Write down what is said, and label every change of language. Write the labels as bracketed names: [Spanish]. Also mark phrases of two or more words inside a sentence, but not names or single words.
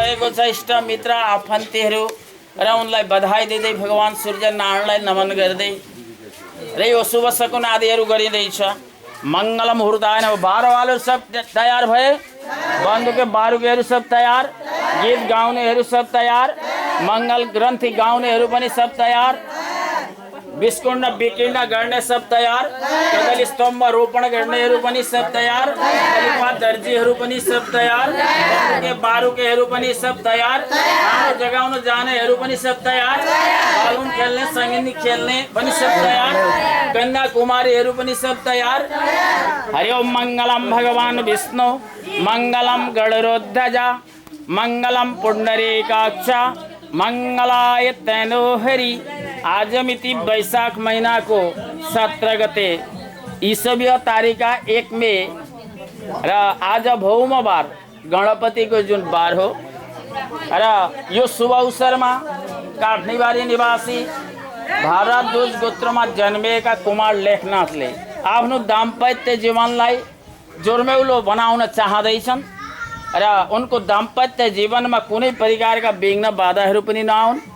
[Nepali] छ इष्ट मित्र आफन्तीहरू र उनलाई बधाई दिँदै भगवान सूर्य नारायणलाई नमन गर्दै र यो शुभ सकुन आदिहरू गरिँदैछ। [Sanskrit] मंगल मुहूर्ताय नमः। [Nepali] बारवालहरू सब तयार भए, बन्दुके बारुकेहरू सब तयार, गीत गाउनेहरू सब तयार, मंगल ग्रन्थि गाउनेहरू पनि सब तयार, विस्कुण्ड विकीर्ण गर्ने सब तयार, कदली स्तम्भ रोपण गर्नेहरू पनि सब तयार, कलिपा दर्जीहरू पनि सब तयार, बन्दुके बारुकेहरू पनि सब तयार, खाना जगाउन जानेहरू पनि सब तयार, बालुन खेल्ने सङ्गीत खेल्ने पनि सब तयार, कन्या कुमारीहरू पनि सब तयार। [Sanskrit] हरि ओम मंगलम भगवान विष्णु मंगलम गणरोध्वज मंगलम पुंडरीकाक्ष मंगलाय तनोहरि। [Nepali] आज मिति वैशाख महीना को 17 गते ईसवीय तारिका 1 मे र आज भौमबार गणपति को जुन बार हो र यो शुभ अवसरमा काठनीबारी निवासी भारद्वाज गोत्रमा जन्मेका कुमार लेखनाथले आफ्नो दाम्पत्य जीवनलाई जोर्मेउलो बनाउन चाहँदैछन् र उनको दाम्पत्य जीवनमा कुनै प्रकारका विघ्न बाधाहरू पनि नआउन्,